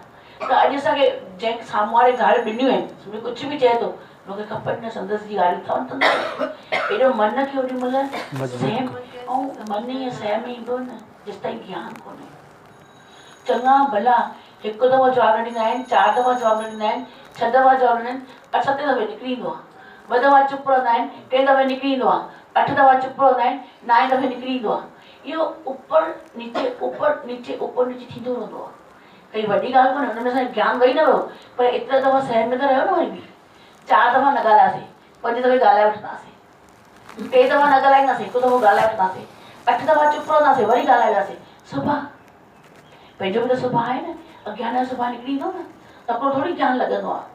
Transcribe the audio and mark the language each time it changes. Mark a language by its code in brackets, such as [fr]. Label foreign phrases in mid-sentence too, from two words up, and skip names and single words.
[sd] त अॼु असांखे जंहिं साम्हूं वारे ॻाल्हि ॾिनियूं आहिनि, सम्झो कुझु बि चए थो मूंखे खपनि न, संदसि जी ॻाल्हियूं अथनि, एॾो मन खे ओॾी महिल सहम, ऐं मन ईअं सहम ईंदो न जेसि ताईं ज्ञान कोन्हे। चङा भला हिकु दफ़ो जवाबु न ॾींदा आहिनि, 4 दफ़ा जवाबु न ॾींदा आहिनि, 6 दफ़ा जवाबु ॾींदा आहिनि, 7 दफ़े निकिरी ईंदो आहे, 2 दफ़ा चुप रहंदा आहिनि, 3 दफ़े निकिरी ईंदो आहे, 8 दफ़ा चुप रहंदा आहिनि, 9 दफ़े निकिरी ईंदो आहे। इहो [hi] ऊपर नीचे ऊपर नीचे [sd] थींदो रहंदो आहे, कई वॾी ॻाल्हि कोन्हे, हुन में असांजो ज्ञान वेही न वियो, पर एतिरा दफ़ा सहम में त रहियो न, वरी बि 4 दफ़ा न ॻाल्हायासीं, 5 दफ़े ॻाल्हाए वठंदासीं, 3 दफ़ा न ॻाल्हाईंदासीं, 1 दफ़ो ॻाल्हाए वठंदासीं, 8 दफ़ा चुप रहंदासीं, वरी ॻाल्हाईंदासीं, सुभाउ पंहिंजो बि त सुभाउ आहे न, अज्ञान जो सुभाउ निकिरी ईंदो न, तकिड़ो थोरी ज्ञान लॻंदो आहे।